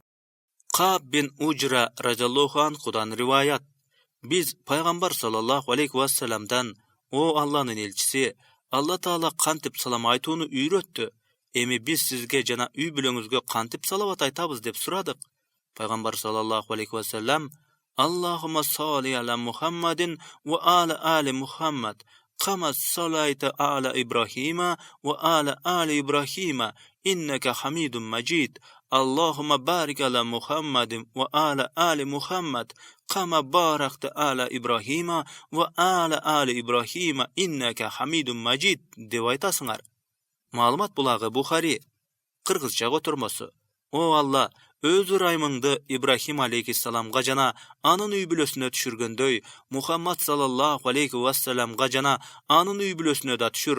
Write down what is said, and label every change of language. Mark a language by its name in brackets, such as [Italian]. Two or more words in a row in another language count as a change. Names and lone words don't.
[Kyrgyz] Каб бин Уджра [Arabic] رضي الله عنه [Kyrgyz] риваят. Биз Пайгамбар [Arabic] صلى الله عليه وسلم: [Kyrgyz] "О Алланын элчиси, Алла Таала кантип салам айтууну үйрөттү. Эми биз сизге жана үй бүлөңүзгө кантип салават айтабыз" деп сурадык. [Arabic] Пайгамбар صلى الله عليه وسلم اللهم صل على محمد وعلى آل محمد كما صليت على إبراهيم وعلى آل إبراهيم إنك حميد مجيد. اللهم بارك على محمد وعلى آل محمد كما باركت على إبراهيم وعلى آل إبراهيم إنك حميد مجيد" [Kyrgyz] деп айтасыңар. Маалымат булагы Бухари. Кыргызча котормосу. "О Алла, өз ырайымыңды Ибрахим алейхиссаламга жана анын үй бүлөсүнө түшүргөндөй, Мухаммад [Arabic] صلى الله عليه وسلم [Kyrgyz] жана анын үй бүлөсүнө да түшүр.